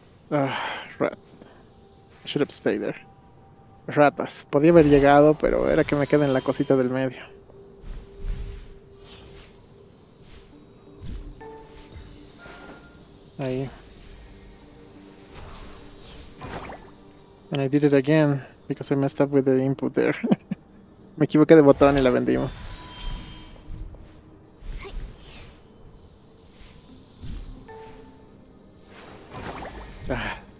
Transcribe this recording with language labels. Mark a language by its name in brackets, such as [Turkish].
[English] Rat. I should have stayed there. [Spanish] Ratas. Podía haber llegado, pero era que me quede en la cosita del medio. Ahí. [English] And I did it again because I messed up with the input there. [Spanish] Me equivoqué de botón y la vendimos. Ah.